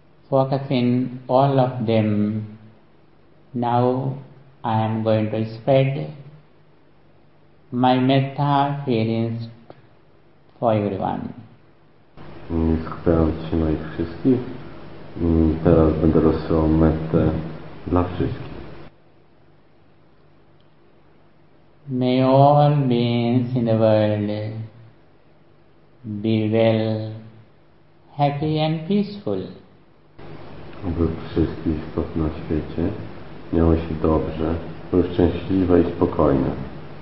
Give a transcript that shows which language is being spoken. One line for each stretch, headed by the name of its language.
English: Focusing all of them, now I am going to spread my metta feelings for everyone.
Polish: I skupiam się na ich wszystkich. Teraz będę rozsyłał mettę dla wszystkich.
English: May all beings in the world be well, happy and peaceful.
Polish: Aby wszystkie istoty na świecie miały się dobrze, były szczęśliwe i spokojne.